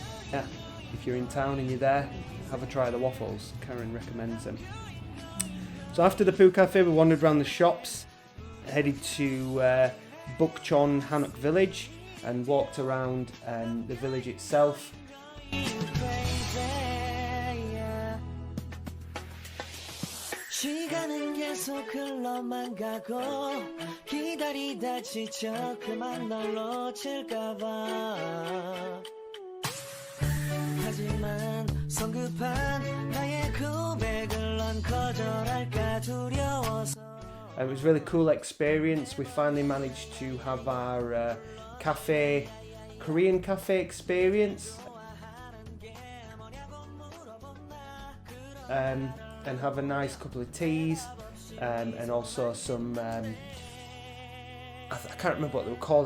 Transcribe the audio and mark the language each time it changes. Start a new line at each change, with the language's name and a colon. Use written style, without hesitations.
English: Yeah, if you're in town and you're there, have a try of the waffles. Karen recommends them. So after the poo cafe, we wandered around the shops, headed to Bukchon Hanok village, and walked around the village itself.
Korean: 시간은 계속 흘러만 가고 기다리다 지쳐 그만 널 놓칠까봐 하지만 성급한 나의 고백을 넌 거절할까 두려워서.
English: It was a really cool experience. We finally managed to have our Korean cafe experience. And have a nice couple of teas, and also some, I can't remember what they were called.